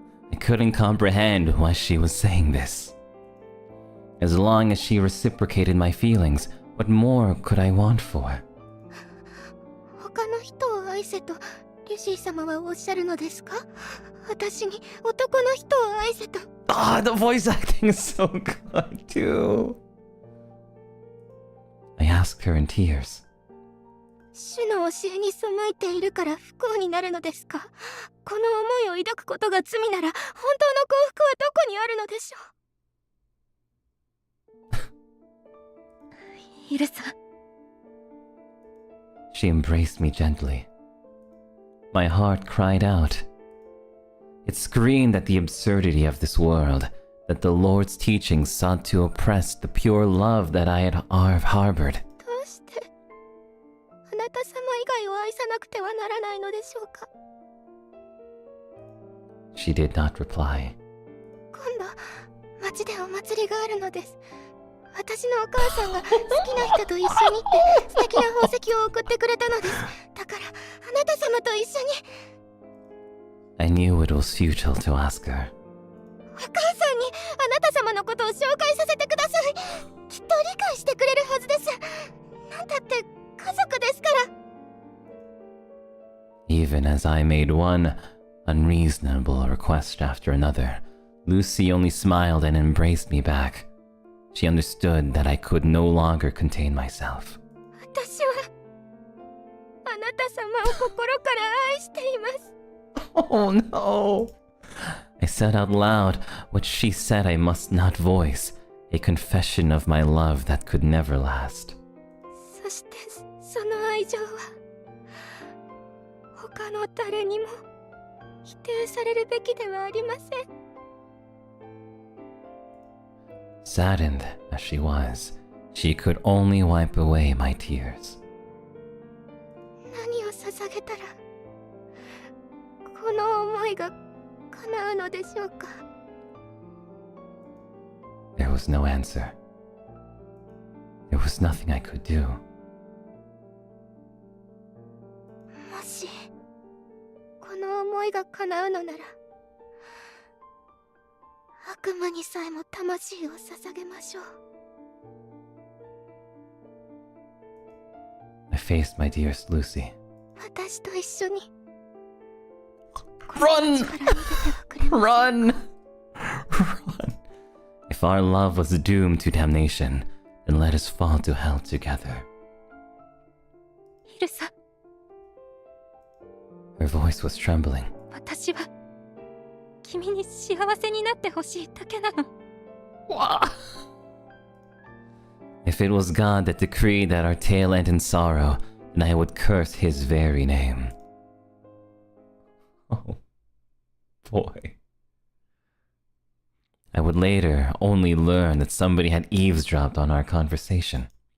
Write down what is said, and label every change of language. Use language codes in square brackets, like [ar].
[en] I couldn't comprehend why she was saying this. As long as she reciprocated my feelings, what more could I want for? [ja] 他の人を愛せとリュシー様はおっしゃるのですか？私に男の人を愛せと。 [en] Ah, the voice acting is so good too. I asked her in tears. [ja] 主の教えに背いているから不幸になるのですか？この思いを抱くことが罪なら本当の幸福はどこにあるのでしょう？イルサ。 [en] She embraced me gently. My heart cried out. It screamed at the absurdity of this world, that the Lord's teachings sought to oppress the pure love that I had harbored. [ja] どうしてあなた様以外を愛さなくてはならないのでしょうか？ [en] She did not reply. [ja] 今度町でお祭りがあるのです。私のお母さんが好きな人と一緒に行って素敵な宝石を送ってくれたのです。だからあなた様と一緒に。 [en] I knew it was futile to ask her. [ja] お母さんにあなた様のことを紹介させてください。きっと理解してくれるはずです。なんだって家族ですから。 [en] Even as I made one unreasonable request after another, Lucy only smiled and embraced me back. She understood that I could no longer contain myself. [ja] 私はあなた様を心から愛しています。 [en] Oh no! I said out loud what she said I must not voice, a confession of my love that could never last. [ja] そしてその愛情は他の誰にも否定されるべきではありません。 [en] Saddened as she was, she could only wipe away my tears. [ja] 何を捧げたらこの思いが叶うのでしょうか？ [en] There was no answer. There was nothing I could do. [ja] もしこの思いが叶うのなら悪魔にさえも魂を捧げましょう。 [en] I faced my dearest Lucy. [ja] 私と一緒に [en] Run! [ja] この道から逃げてはくれませんか？ [en] Run! Run! If our love was doomed to damnation, then let us fall to hell together. [ja] イルサ、 [en] Her voice was trembling. [ja] 私は君に幸せになってほしいだけなの。 [en] If it was God that decreed that our tale end in sorrow, then I would curse his very name. Oh, boy. I would later only learn that somebody had eavesdropped on our conversation.